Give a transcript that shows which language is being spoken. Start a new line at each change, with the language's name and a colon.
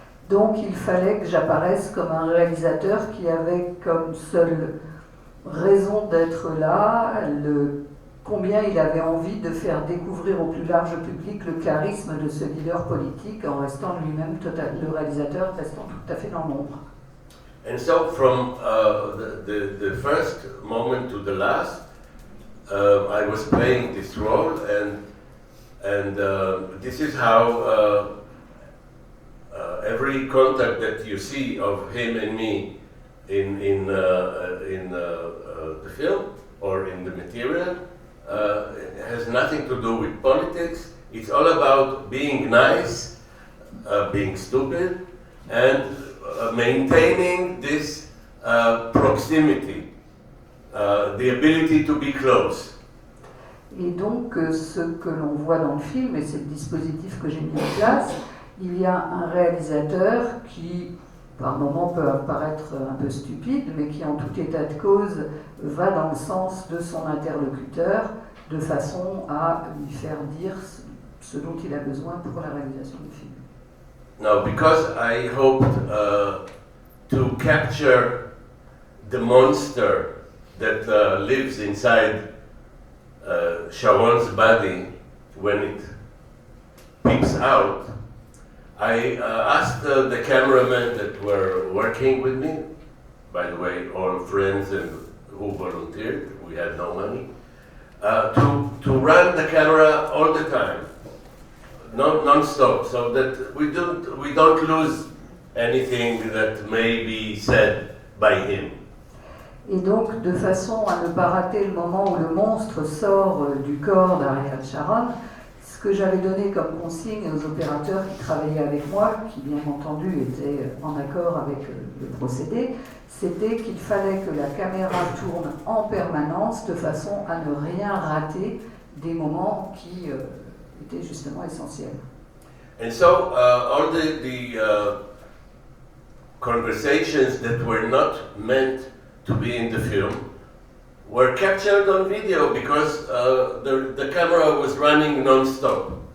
French: Donc il fallait que j'apparaisse comme un réalisateur qui avait comme seule raison d'être là combien il avait envie de faire découvrir au plus large public le charisme de ce leader politique en restant lui-même le réalisateur restant tout à fait dans l'ombre.
English: And so from the first moment to the last, I was playing this role, and this is how every contact that you see of him and me in the film or in the material has nothing to do with politics. It's all about being nice, being stupid, and maintaining this proximity, the ability to be close.
French: Et donc, ce que l'on voit dans le film, et c'est le dispositif que j'ai mis en place, il y a un réalisateur qui, par moments, peut apparaître un peu stupide, mais qui, en tout état de cause, va dans le sens de son interlocuteur, de façon à lui faire dire ce dont il a besoin pour la réalisation du film.
English: Now, because I hoped to capture the monster that lives inside Sharon's body when it peeps out, I asked the cameramen that were working with me, by the way, all friends and who volunteered, we had no money, to run the camera all the time, non-stop, so that we don't lose anything that may be said by him.
French: Et donc, de façon à ne pas rater le moment où le monstre sort du corps d'Ariel Sharon, ce que j'avais donné comme consigne aux opérateurs qui travaillaient avec moi, qui bien entendu étaient en accord avec le procédé, c'était qu'il fallait que la caméra tourne en permanence de façon à ne rien rater des moments qui étaient justement essentiels.
English: And so all the conversations that were not meant to be in the film were captured on video because the camera was running non-stop.